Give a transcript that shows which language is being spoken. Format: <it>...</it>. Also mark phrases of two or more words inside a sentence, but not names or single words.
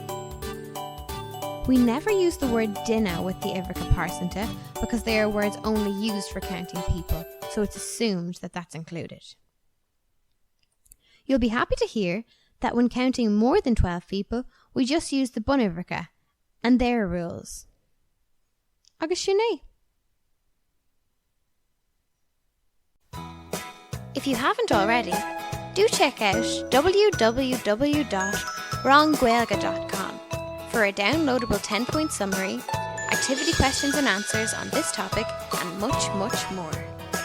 <en>We never use the word dinna with the</en> <ga>Uimhreacha Pearsanta</ga> <en>because they are words only used for counting people, so it's assumed that that's included. You'll be happy to hear that when counting more than 12 people, we just use the</en> <ga>Bun Uimhreacha</ga> <en>and their rules.</en> <ga>Agus sinné.</ga> <en>If you haven't already, do check out www.wronggaeilge.com for a downloadable 10-point summary, activity questions and answers on this topic, and much, much more.</en>